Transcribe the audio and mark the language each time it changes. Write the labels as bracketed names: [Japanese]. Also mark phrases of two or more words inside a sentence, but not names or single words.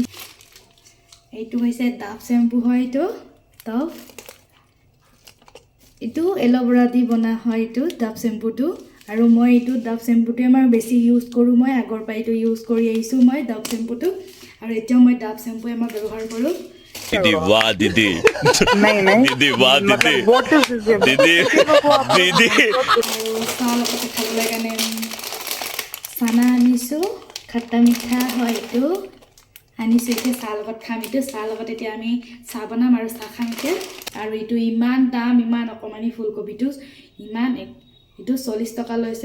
[Assamese] এইটো হৈছে ডাভ চেম্পু হয়, এইটো এল'ভেৰা দি বনা হয়, এইটো ডাভ চেম্পুটো। আৰু মই এইটো ডাভ চেম্পুটোৱে মই বেছি ইউজ কৰোঁ, মই আগৰ পৰা এইটো ইউজ কৰি আহিছোঁ মই ডাভ চেম্পুটো আৰু এতিয়াও মই ডাভ চেম্পুৱে মই ব্যৱহাৰ কৰোঁ। [Hindi] दीदी वाह दीदी नहीं नहीं दीदी वाह दीदी [English] what is this [Hindi] दीदी दीदी [Assamese] চাহ খাবলৈ কাৰণে চানা আনিছোঁ, খট্টা মিঠা হয় এইটো আনিছোঁ। এতিয়া চাহ লগত খাম, এইটো চাহ লগত এতিয়া আমি চাহ বনাম আৰু চাহ খাম এতিয়া। আৰু এইটো ইমান দাম, ইমান অকণমানি ফুলকবিটো এইটো 40 টকা লৈছে।